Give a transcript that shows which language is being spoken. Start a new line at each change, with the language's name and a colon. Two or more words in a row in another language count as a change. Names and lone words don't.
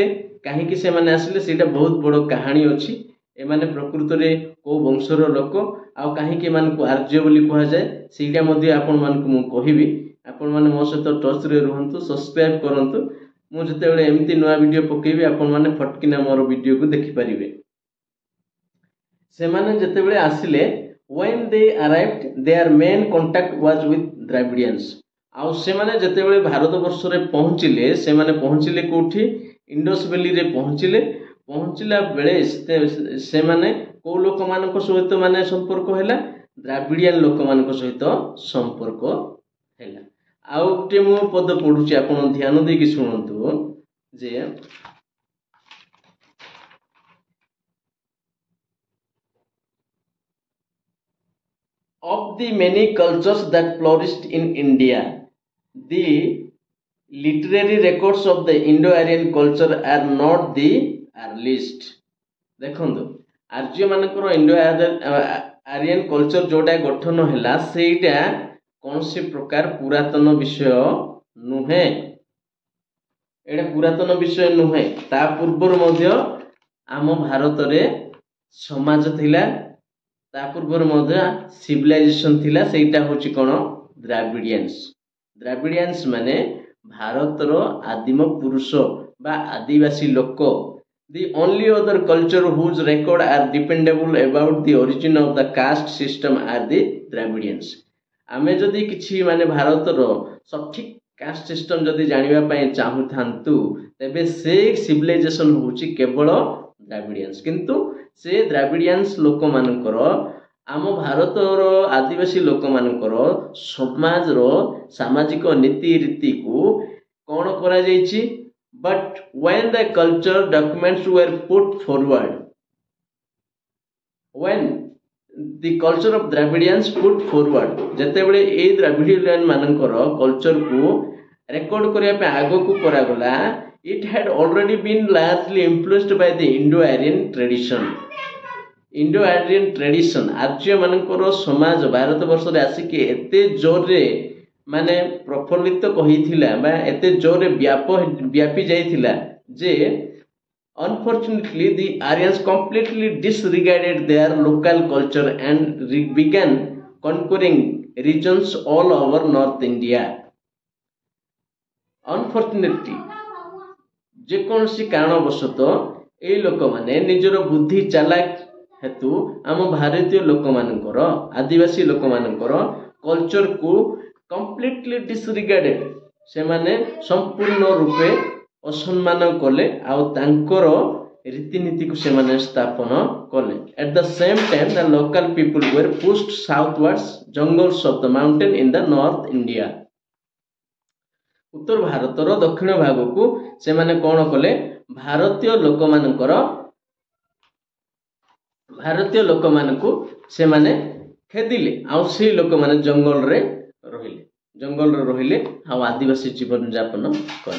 Odia: କାହିଁକି ସେମାନେ ଆସିଲେ ସେଇଟା ବହୁତ ବଡ଼ କାହାଣୀ ଅଛି। ଏମାନେ ପ୍ରକୃତରେ କୋଉ ବଂଶର ଲୋକ, ଆଉ କାହିଁକି ଏମାନଙ୍କୁ ଆର୍ଯ୍ୟ ବୋଲି କୁହାଯାଏ ସେଇଟା ମଧ୍ୟ ଆପଣମାନଙ୍କୁ ମୁଁ କହିବି। ଆପଣମାନେ ମୋ ସହିତ ଟଚ୍ରେ ରୁହନ୍ତୁ, ସବସ୍କ୍ରାଇବ୍ କରନ୍ତୁ। ମୁଁ ଯେତେବେଳେ ଏମିତି ନୂଆ ଭିଡ଼ିଓ ପକେଇବି ଆପଣମାନେ ଫଟକିନା ମୋର ଭିଡ଼ିଓକୁ ଦେଖିପାରିବେ। ସେମାନେ ଯେତେବେଳେ ଆସିଲେ,
English: when they arrived their main contact was with Dravidians।
Odia: ଆଉ ସେମାନେ ଯେତେବେଳେ ଭାରତବର୍ଷରେ ପହଞ୍ଚିଲେ, ସେମାନେ ପହଞ୍ଚିଲେ କୋଉଠି? ଇଣ୍ଡସ୍ ଭ୍ୟାଲିରେ ପହଞ୍ଚିଲେ। ପହଞ୍ଚିଲା ବେଳେ ସେମାନେ କୋଉ ଲୋକମାନଙ୍କ ସହିତ ମାନେ ସମ୍ପର୍କ ହେଲା? ଦ୍ରାବିଡ଼ିଆନ ଲୋକମାନଙ୍କ ସହିତ ସମ୍ପର୍କ ହେଲା। ଆଉ ଗୋଟେ ମୁଁ ପଦ ପଢୁଛି, ଆପଣ ଧ୍ୟାନ ଦେଇକି ଶୁଣନ୍ତୁ ଯେ
English: of the many cultures that flourished in India, the literary records of the Indo-Aryan culture are not the earliest।
Odia: ଦେଖନ୍ତୁ, ଆର୍ଯ୍ୟ ମାନଙ୍କର
English: Indo Aryan culture
Odia: ଯୋଉଟା ଗଠନ ହେଲା ସେଇଟା କୌଣସି ପ୍ରକାର ପୁରାତନ ବିଷୟ ନୁହେଁ। ଏଇଟା ପୁରାତନ ବିଷୟ ନୁହେଁ। ତା ପୂର୍ବରୁ ମଧ୍ୟ ଆମ ଭାରତରେ ସମାଜ ଥିଲା, ତା ପୂର୍ବରୁ ମଧ୍ୟ ସିଭିଲାଇଜେସନ ଥିଲା। ସେଇଟା ହଉଛି କ'ଣ? ଦ୍ରାବିଡ଼ିଆନ୍ସ। ଦ୍ରାବିଡ଼ିଆନ୍ସ ମାନେ ଭାରତର ଆଦିମ ପୁରୁଷ ବା ଆଦିବାସୀ ଲୋକ।
English: The only other culture whose record are dependable about the origin of the caste system are the Dravidians।
Odia: ଆମେ ଯଦି କିଛି ମାନେ ଭାରତର ସଠିକ
English: caste system
Odia: ଯଦି ଜାଣିବା ପାଇଁ ଚାହୁଁଥାନ୍ତୁ, ତେବେ ସେ ସିଭିଲାଇଜେସନ ହଉଛି କେବଳ ଦ୍ରାବିଡ଼ିଆନ୍ସ। କିନ୍ତୁ ସେ ଦ୍ରାବିଡ଼ିଆନ୍ସ ଲୋକମାନଙ୍କର ଆମ ଭାରତର ଆଦିବାସୀ ଲୋକମାନଙ୍କର ସମାଜର ସାମାଜିକ ନୀତି ରୀତିକୁ କ'ଣ କରାଯାଇଛି?
English: But when the culture documents were put forward, when the culture of Dravidians put forward,
Odia: ଯେତେବେଳେ ଏଇ ଦ୍ରାବିଡ଼ିଆନ ମାନଙ୍କର କଲଚରକୁ ରେକର୍ଡ କରିବା ପାଇଁ ଆଗକୁ କରାଗଲା,
English: it had already been largely influenced by the Indo-Aryan tradition। Indo-Aryan tradition,
Odia: ଆର୍ଯ୍ୟ ମାନଙ୍କର ସମାଜ ଭାରତବର୍ଷରେ ଆସିକି ଏତେ ଜୋରରେ ମାନେ ପ୍ରଫୁଲ୍ଲିତ କହିଥିଲା ବା ଏତେ ଜୋରରେ ବ୍ୟାପି ଯାଇଥିଲା ଯେ
English: unfortunately the Aryans completely disregarded their local culture and began conquering regions all over North India. Unfortunately,
Odia: ଯେକୌଣସି କାରଣବଶତଃ ଏଇ ଲୋକମାନେ ନିଜର ବୁଦ୍ଧି ଚାଲାକ ହେତୁ ଆମ ଭାରତୀୟ ଲୋକମାନଙ୍କର ଆଦିବାସୀ ଲୋକମାନଙ୍କର କଲଚରକୁ
English: completely disregarded
Odia: ସେମାନେ ସମ୍ପୂର୍ଣ୍ଣ ରୂପେ ଅସମ୍ମାନ କଲେ ଆଉ ତାଙ୍କର ରୀତିନୀତିକୁ ସେମାନେ ସ୍ଥାପନ କଲେ.
English: At the same time, the local people were pushed southwards jungles of the mountain in the North India.
Odia: ଉତ୍ତର ଭାରତର ଦକ୍ଷିଣ ଭାଗକୁ ସେମାନେ କ'ଣ କଲେ? ଭାରତୀୟ ଲୋକମାନଙ୍କୁ ସେମାନେ ଖେଦିଲେ ଆଉ ସେଇ ଲୋକମାନେ ଜଙ୍ଗଲରେ ରହିଲେ ଆଉ ଆଦିବାସୀ ଜୀବନ ଯାପନ କଲେ.